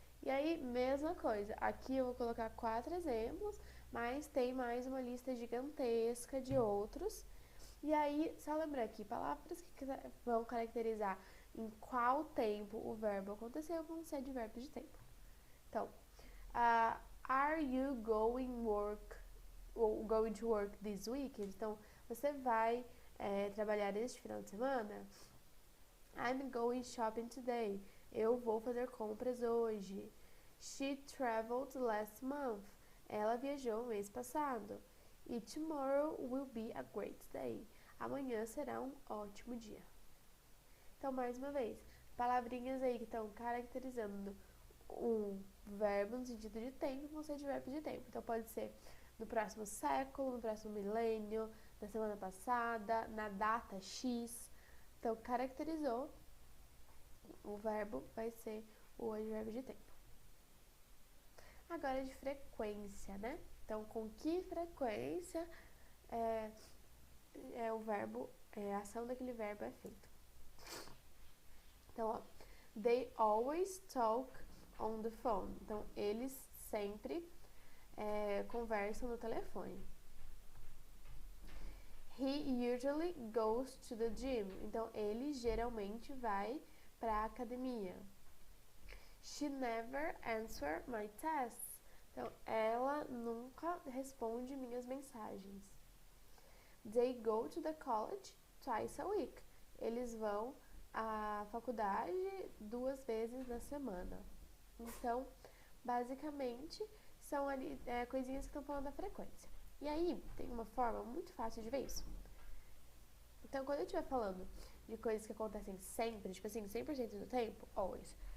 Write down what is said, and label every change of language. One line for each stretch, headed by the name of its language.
Portuguese: E aí, mesma coisa. Aqui eu vou colocar 4 exemplos, mas tem mais uma lista gigantesca de outros. E aí, só lembrar aqui, palavras que vão caracterizar em qual tempo o verbo aconteceu vão ser advérbios de tempo. Então,
English: are you going to work this weekend?
Portuguese: Então, você vai trabalhar este final de semana?
English: I'm going shopping today.
Portuguese: Eu vou fazer compras hoje.
English: She traveled last month.
Portuguese: Ela viajou mês passado.
English: E tomorrow will be a great day.
Portuguese: Amanhã será um ótimo dia. Então, mais uma vez, palavrinhas aí que estão caracterizando um verbo no sentido de tempo vão ser advérbios de tempo. Então, pode ser no próximo século, no próximo milênio, na semana passada, na data X. Então, caracterizou, o verbo vai ser o advérbio de tempo. Agora, de frequência, né? Então, com que frequência o verbo, a ação daquele verbo é feita? Então, ó,
English: they always talk on the phone.
Portuguese: Então, eles sempre conversam no telefone.
English: He usually goes to the gym.
Portuguese: Então, ele geralmente vai para a academia.
English: She never answers my tests.
Portuguese: Então, ela nunca responde minhas mensagens.
English: They go to the college twice a week.
Portuguese: Eles vão à faculdade 2 vezes na semana. Então, basicamente, são ali coisinhas que estão falando da frequência. E aí, tem uma forma muito fácil de ver isso. Então, quando eu estiver falando de coisas que acontecem sempre, tipo assim, 100% do tempo, always.